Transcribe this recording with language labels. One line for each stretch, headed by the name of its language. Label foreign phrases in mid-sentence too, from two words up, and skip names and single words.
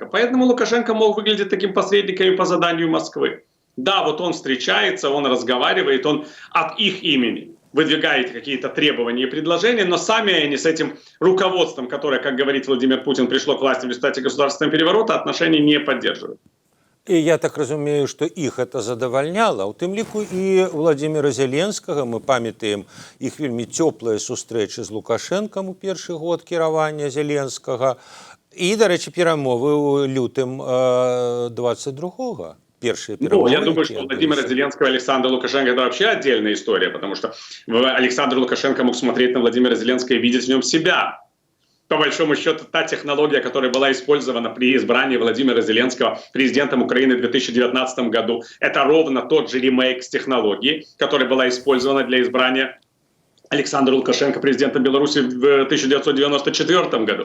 Russian: Поэтому Лукашенко мог выглядеть таким посредником по заданию Москвы. Да, вот он встречается, он разговаривает, он от их имени выдвигает какие-то требования и предложения, но сами они с этим руководством, которое, как говорит Владимир Путин, пришло к власти в результате государственного переворота, отношений не поддерживают.
Belarusian: І я так разумею, што іх это задавальняла, у тым ліку і Владимира Зеленскага. Мы памятаем іх вельмі цёплыя сустрэчы з Лукашэнкам у першы год кіравання Зеленскага і, дарэчы, перамовы ў лютым 22-го.
Russian: первые Ну, переговоры. я думаю, что у Владимира Зеленского и Александра Лукашенко это вообще отдельная история, потому что Александр Лукашенко мог смотреть на Владимира Зеленского и видеть в нем себя. По большому счету, та технология, которая была использована при избрании Владимира Зеленского президентом Украины в 2019 году, это ровно тот же ремейк с технологии, которая была использована для избрания Александра Лукашенко президентом Беларуси в 1994 году.